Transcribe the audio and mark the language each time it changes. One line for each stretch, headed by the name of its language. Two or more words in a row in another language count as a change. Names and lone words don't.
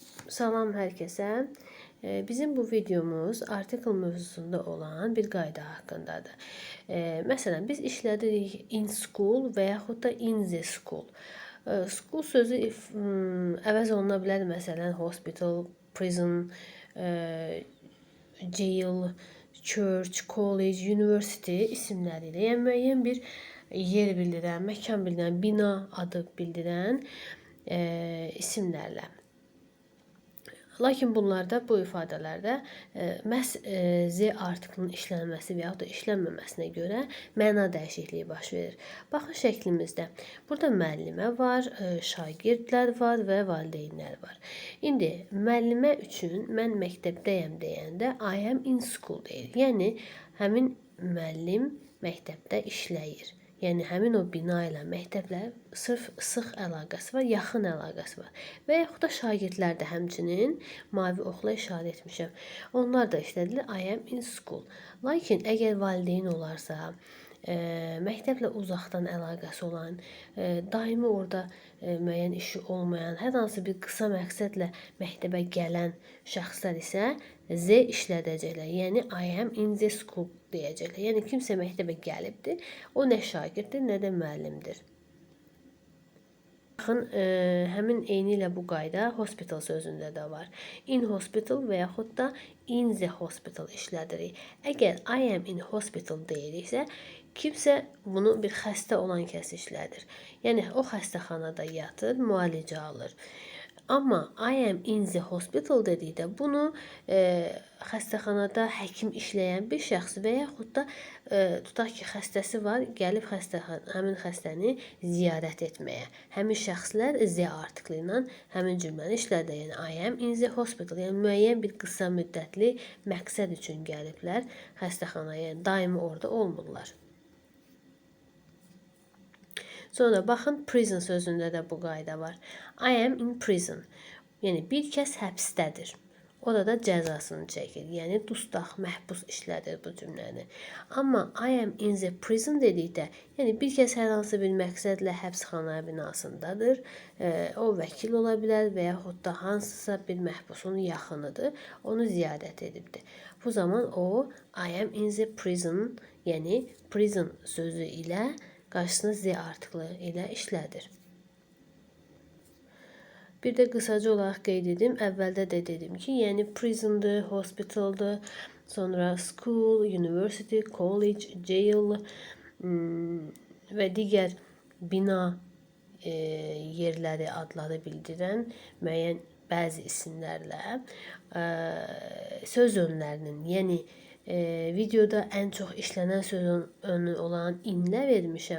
Azerbaijani: Salam herkese. Bizim bu videomuz article mövzusunda olan bir qayda haqqındadır. Məsələn, biz işlədirik
English: in school
Azerbaijani: və yaxud da
English: in the school.
Azerbaijani: School sözü əvəz oluna bilər. Məsələn,
English: hospital, prison, jail, church, college, university
Azerbaijani: isimləri ilə. Yəni müəyyən bir yer bildirən, məkan bildirən, bina adı bildirən isimlərlə. Lakin bunlarda, bu ifadələrdə məhz Z artiklının işlənməsi və yaxud da işlənməməsinə görə məna dəyişikliyi baş verir. Baxın şəklimizdə. Burada müəllimə var, şagirdlər var və valideynlər var. İndi müəllimə üçün mən məktəbdəyəm deyəndə
English: I am in school
Azerbaijani: deyir. Yəni həmin müəllim məktəbdə işləyir. Yəni həmin o bina ilə məktəblə sırf sıx əlaqəsi var, yaxın əlaqəsi var. Və yaxud da şagirdlər də həmçinin mavi oxla işarə etmişəm. Onlar da işlədilir
English: I am in school.
Azerbaijani: Lakin əgər valideyn olarsa, məktəblə uzaqdan əlaqəsi olan, daimi orada müəyyən işi olmayan, hər hansı bir qısa məqsədlə məktəbə gələn şəxslər isə Z işlədəcəklər.
English: Yəni I am in the school deyəcəklər.
Azerbaijani: Yəni kimsə məktəbə gəlibdir, o nə şagirddir, nə də müəllimdir. Baxın, həmin eyni ilə bu qayda hospital sözündə də var.
English: In hospital
Azerbaijani: və yaxud da
English: in the hospital işlədirik.
Azerbaijani: Əgər
English: I am in hospital
Azerbaijani: deyiriksə, kimsə bunu bir xəstə olan kəs işlədir. Yəni o xəstəxanada yatır, müalicə alır. Amma
English: I am in the hospital
Azerbaijani: dedikdə bunu xəstəxanada həkim işləyən bir şəxs və yaxud da tutaq ki, xəstəsi var, gəlib həmin xəstəni ziyarət etməyə. Həmin şəxslər Z artiklı ilə həmin cümləni işlədir.
English: Yəni I am in the hospital.
Azerbaijani: Yəni müəyyən bir qısa müddətli məqsəd üçün gəliblər xəstəxanaya. Yəni daimi orada olmurlar. Sonra baxın, prison sözündə də bu qayda var.
English: I am in prison.
Azerbaijani: Yəni bir kəs həbsdədir. Orada da cəzasını çəkir. Yəni dustaq, məhbus işlədir bu cümləni. Amma
English: I am in the prison
Azerbaijani: dedikdə, yəni bir kəs hər hansı bir məqsədlə həbsxana binasındadır. O vəkil ola bilər və yaxud da hansısa bir məhbusun yaxınıdır. Onu ziyarət edibdir. Bu zaman o
English: I am in the prison,
Azerbaijani: yəni prison sözü ilə qarşısına Z artiklı ilə işlədir. Bir də qısaca olaraq qeyd edim. Əvvəldə də dedim ki, yəni prisondur, hospitaldır, sonra
English: school, university, college, jail
Azerbaijani: və digər bina yerləri, adları bildirən müəyyən bəzi isimlərlə söz önlərinin, yəni videoda ən çox işlənən söz önü olan inlə vermişəm.